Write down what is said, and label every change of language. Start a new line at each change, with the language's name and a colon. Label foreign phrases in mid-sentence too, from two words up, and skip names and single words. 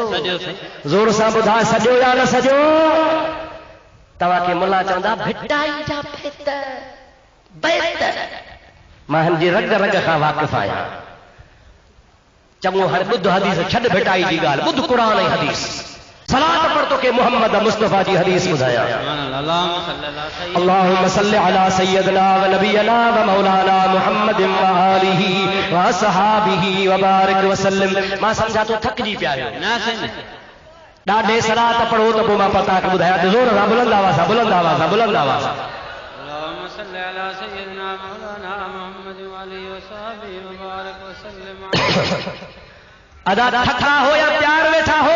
Sindhi: ज़ोर सां ॿुधाए सॼो या न सॼो? तव्हांखे मुला चवंदा भिटाई जा भेत बैत। मां हिन जी रग रग खां वाक़िफ़ आहियां। चङो हर ॿुध हदीस छॾ भिटाई जी ॻाल्हि, ॿुध क़ुर ऐं हदीस। सलात पढ़ तोखे मोहम्मद मुस्तफ़ा जी हदीस ॿुधायां।
Arabic: اللهم صل على سيدنا و نبينا و مولانا محمد و آله و أصحابه و بارك و سلم.
Sindhi: मां सम्झा तो थकिजी पिया आहियो। ॾाढे सलात पढ़ो त पोइ मां पता खे ॿुधायां। ज़ोर सां बुलंद आवाज़ सां, बुलंद आवाज़ सां, बुलंद आवाज़ सां। अदा ठठा हो या प्यार वेठा हो?